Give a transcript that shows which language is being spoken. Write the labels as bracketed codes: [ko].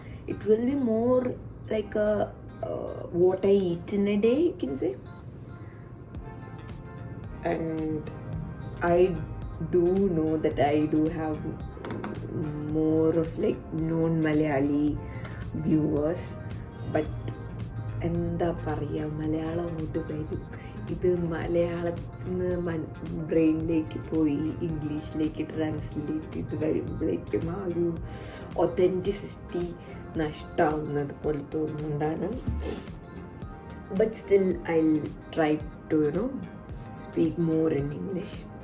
[en] It will be more like what I eat in a day, you can say. And I do know that I do have more of like non-Malayali viewers, but [ml] എന്താ പറയുക, മലയാളം അങ്ങോട്ട് വരും. ഇത് മലയാളത്തിൽ നിന്ന് ബ്രെയിനിലേക്ക് പോയി ഇംഗ്ലീഷിലേക്ക് translate ചെയ്ത് വരുമ്പോഴേക്കും ആ ഒരു ഒത്തൻറ്റിസിറ്റി നഷ്ടമാവുന്നത് പോലെ തോന്നുന്നുണ്ടാണ്. [en] But still I try to speak more in English.